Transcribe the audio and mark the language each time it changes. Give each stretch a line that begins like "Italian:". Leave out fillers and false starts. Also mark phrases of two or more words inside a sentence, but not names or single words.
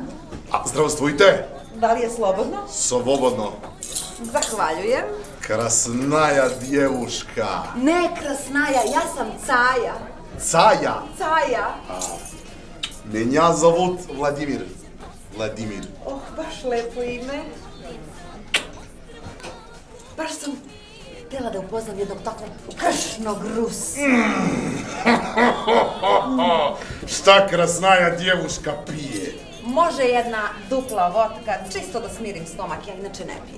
Russian: A, zdravstvujte.
Serbian: Da li je slobodno? Slobodno. Zahvaljujem.
Russian: Красная девушка.
Serbian: Ne krasnaja, ja sam Caja. Caja. Caja.
Russian: Меня зовут Владимир.
Serbian: Vladimir. Oh, baš lepo ime. Baš sam htjela da upoznam jednog takvog kršnog Rusa. Šta
Russian: красная девушка
Serbian: pije? Može jedna dupla vodka, čisto da smirim stomak, ja inače ne pijem.